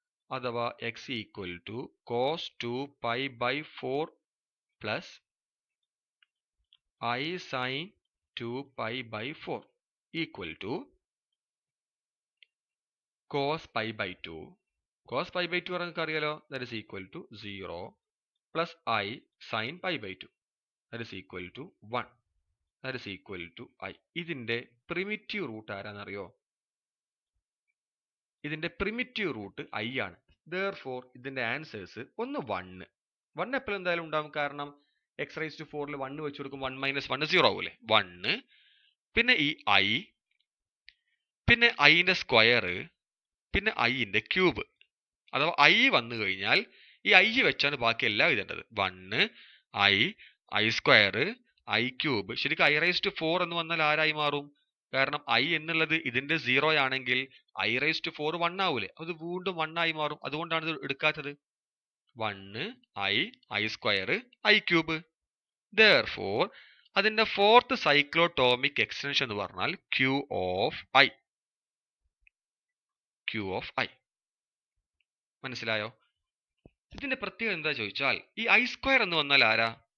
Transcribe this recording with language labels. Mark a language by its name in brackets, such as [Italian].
[Malayalam] അഥവാ X equal to cos 2π/4 plus I sign 2π/4 equal to cos π/2. cos π/2 നമുക്ക് അറിയാലോ. [English] that is equal to 0 plus I sin π/2. that is equal to 1. that is equal to I. [Malayalam] ഇതിന്റെ primitive root ആരാന്നറിയോ? ഇതിന്റെ primitive root I ആണ്. therefore ഇതിന്റെ answers ഒന്ന് 1 എപ്പോഴും എന്തായാലും ഉണ്ടാവും. കാരണം എക്സ് റൈസ് ടു 4ൽ 1 വെച്ച് കൊടുക്കും. 1 മൈനസ് 1 0 ആവൂലേ. 1 പിന്നെ ഈ I പിന്നെ ഐന്റെ സ്ക്വയർ പിന്നെ ഐന്റെ ക്യൂബ്. അഥവാ I വന്നു കഴിഞ്ഞാൽ ഈ I വെച്ചാണ് ബാക്കി എല്ലാം എഴുതേണ്ടത്. 1 I സ്ക്വയർ I ക്യൂബ്. ശരിക്കും I റൈസ് ടു 4 എന്ന് വന്നാൽ ആരായി മാറും? കാരണം I എന്നുള്ളത് ഇതിന്റെ 0 ആണെങ്കിൽ I റൈസ് ടു 4 1 ആവൂലേ. അത് വീണ്ടും 1 ആയി മാറും. അതുകൊണ്ടാണ് ഇത് എടുക്കാത്തത്. 1 I square I cube. therefore അതിന്റെ ഫോർത്ത് സൈക്ലോടോമിക് എക്സ്റ്റൻഷൻ എന്ന് പറഞ്ഞാൽ Q of I. Q of I മനസ്സിലായോ? ഇതിന്റെ പ്രത്യേകത എന്താ ചോദിച്ചാൽ ഈ ഐ സ്ക്വയർ എന്ന് വന്നാൽ ആരാ?